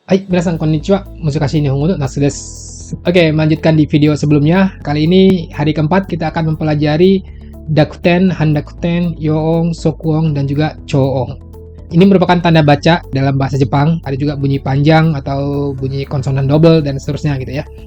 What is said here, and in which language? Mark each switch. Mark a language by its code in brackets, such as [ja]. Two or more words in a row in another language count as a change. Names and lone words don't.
[ja] Hai, みなさんこんにちは。むすかし日本語のナツです. [id] Oke, melanjutkan di video sebelumnya. Kali ini hari keempat kita akan mempelajari Dakuten, Handakuten, Yoong, Sokuong, dan juga Choong. Ini merupakan tanda baca dalam bahasa Jepang. Ada juga bunyi panjang atau bunyi konsonan double dan seterusnya gitu ya.